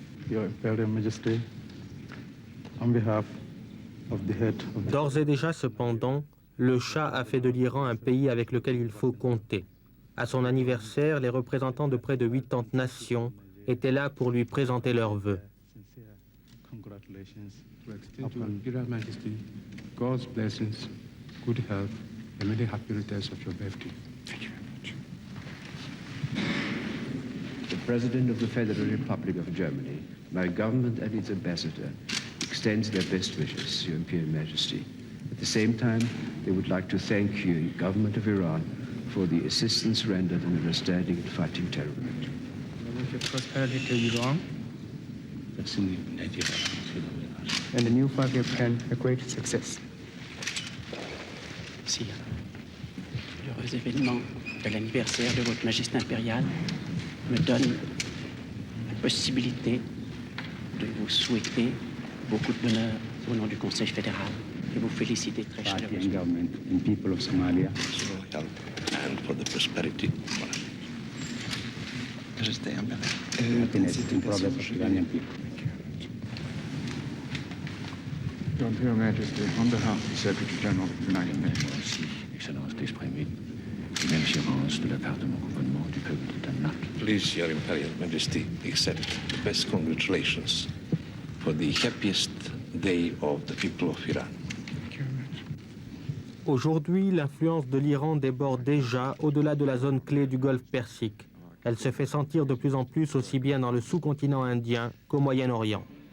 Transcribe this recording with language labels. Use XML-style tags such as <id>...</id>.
<en>Your Imperial Majesty, on behalf of the head of the...</en> <fr>D'ores et déjà, cependant, le Shah a fait de l'Iran un pays avec lequel il faut compter. À son anniversaire, les représentants de près de 80 nations étaient là pour lui présenter leurs vœux.</fr> <en>Congratulations to extend to Imperial Majesty God's blessings, good health, and many happy returns of your birthday. Thank you very much. The President of the Federal Republic of Germany, my government and its ambassador, extends their best wishes to your Imperial Majesty. At the same time, they would like to thank you, government of Iran, for the assistance rendered in understanding and fighting terrorism. I wish you prosperity to Iran and the new 5-year plan a great success.</en> <fr>Sire, l'heureux événement de l'anniversaire de votre Majesté impériale me donne la possibilité de vous souhaiter beaucoup de bonheur au nom du Conseil fédéral et vous féliciter très chaleureusement.</fr> <en>And people of Somalia. And for the prosperity.</en> <fr>Majesté impériale.</fr> <en>Happiness and progress of Iranian people. Your Imperial Majesty, on behalf of the Secretary General of the United Nations.</en> <fr>Merci, Excellence, d'exprimer une assurance de la part de mon gouvernement du peuple de Danemark.</fr> <en>Please, Your Imperial Majesty, accept the best congratulations for the happiest day of the people of Iran.</en> <fr>Aujourd'hui, l'influence de l'Iran déborde déjà au-delà de la zone clé du Golfe Persique. Elle se fait sentir de plus en plus aussi bien dans le sous-continent indien qu'au Moyen-Orient.</fr>